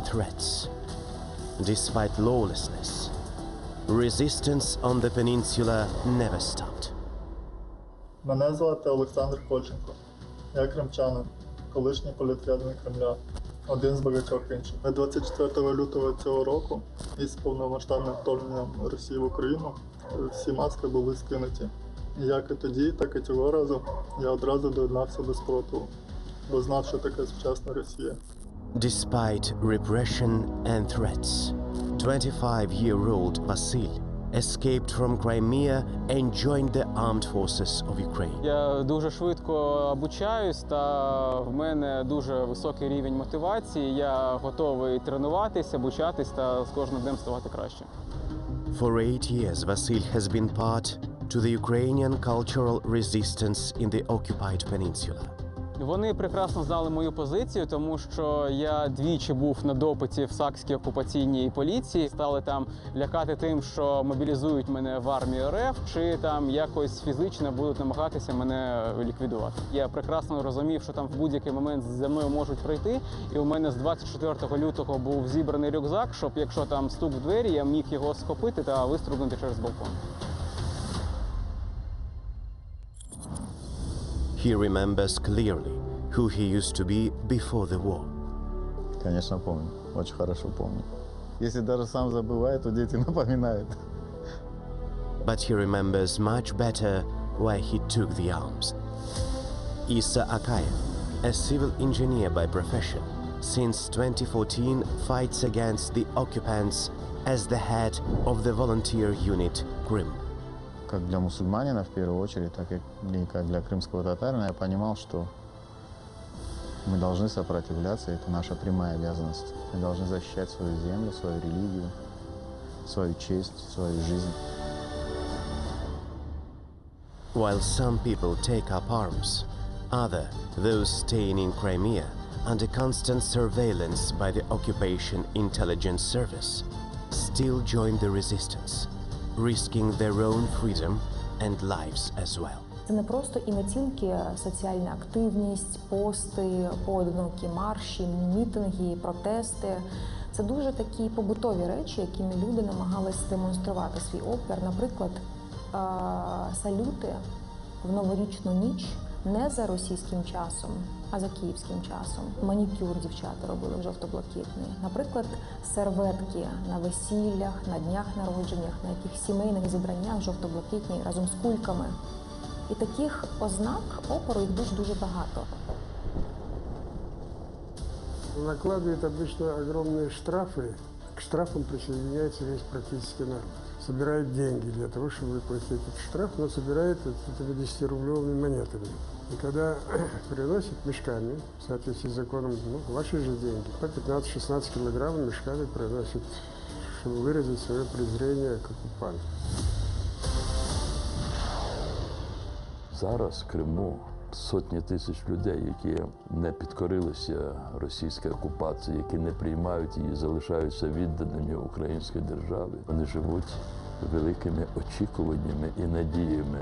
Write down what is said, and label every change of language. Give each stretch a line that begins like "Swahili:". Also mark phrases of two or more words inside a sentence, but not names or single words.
English: threats, despite lawlessness, resistance on the peninsula never stopped.
Ukrainian: Мене звати Олександр Кольченко. Я кримчанин, колишній політв'язень Кремля, один з багатьох інших. 24 лютого цього року із повномасштабним вторгненням Росії в Україну всі маски були скинуті. І як і тоді, так і цього разу я одразу доєднався до спротиву, бо знав, що таке сучасна Росія.
English: Despite repression and threats, 25-year-old Vasil escaped from Crimea and joined the armed forces of Ukraine.
Ukrainian: Я дуже швидко обучаюсь, та в мене дуже високий рівень мотивації. Я готовий тренуватись, обучатись та з кожним днем ставати краще.
English: For 8 years, Vasil has been part to the Ukrainian cultural resistance in the occupied peninsula.
Ukrainian: Вони прекрасно знали мою позицію, тому що я двічі був на допиті в Сакській окупаційній поліції. Стали там лякати тим, що мобілізують мене в армію РФ, чи там якось фізично будуть намагатися мене ліквідувати. Я прекрасно розумів, що там в будь-який момент за мною можуть прийти. І у мене з 24 лютого був зібраний рюкзак, щоб якщо там стук в двері, я міг його схопити та вистрибнути через балкон.
English: He remembers clearly who he used to be before the war.
Russian: Конечно, помню. Очень хорошо помню. Если даже сам забывает, то дети напоминают.
English: But he remembers much better why he took the arms. Issa Akayev, a civil engineer by profession, since 2014 fights against the occupants as the head of the volunteer unit Crimea. Как для мусульманина в первую очередь, так и как для крымского татарина, я понимал, что мы должны сопротивляться, это наша прямая обязанность. Мы должны защищать свою землю, свою религию, свою честь, свою жизнь. While some people take up arms, others, those staying in Crimea, under constant surveillance by the occupation intelligence service, still join the resistance, risking their own freedom and lives as well.
Ukrainian: Це не просто і не тільки соціальна активність, пости, поодинокі марші, мітинги, протести. Це дуже такі побутові речі, якими люди намагались демонструвати свій опір. Наприклад, салюти в новорічну ніч не за російським часом, а за київським часом. Манікюр дівчата робили в жовто-блакитний. Наприклад, серветки на весіллях, на днях народженнях, на яких сімейних зібраннях жовто-блакитні разом з кульками. І таких ознак опору їх дуже багато.
Russian: Накладывают обычно огромные штрафы. К штрафам присоединяется весь практически народ. Собирает деньги для того, чтобы выплатить этот штраф, но собирает это 10-рублевыми монетами. И когда приносят мешками, в соответствии с законом, ваши же деньги, по 15-16 килограмм мешками приносят, чтобы выразить свое презрение к оккупанту.
Ukrainian: Зараз в Криму сотні тисяч людей, які не підкорилися російській окупації, які не приймають її, залишаються відданими українській державі. Вони живуть великими очікуваннями і надіями.